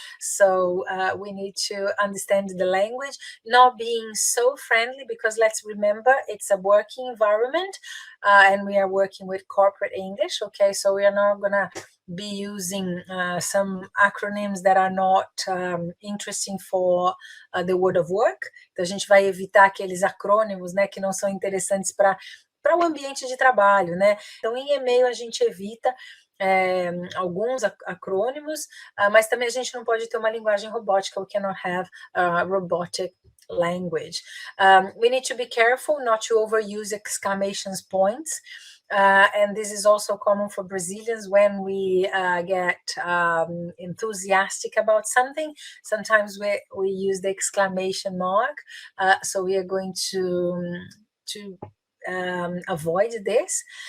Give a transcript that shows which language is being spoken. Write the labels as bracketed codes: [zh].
[en] So we need to understand the language, not being so friendly, because let's remember, it's a working environment and we are working with corporate English, okay? So we are not gonna be using some acronyms that are not interesting for the world of work. [pt] Então a gente vai evitar aqueles acrônimos, né, que não são interessantes para o ambiente de trabalho, né? Então, em e-mail a gente evita alguns acrônimos, mas também a gente não pode ter uma linguagem robótica. [en] We cannot have robotic language. We need to be careful not to overuse exclamation points. And this is also common for Brazilians when we get enthusiastic about something. Sometimes we use the exclamation mark. So we are going to avoid this.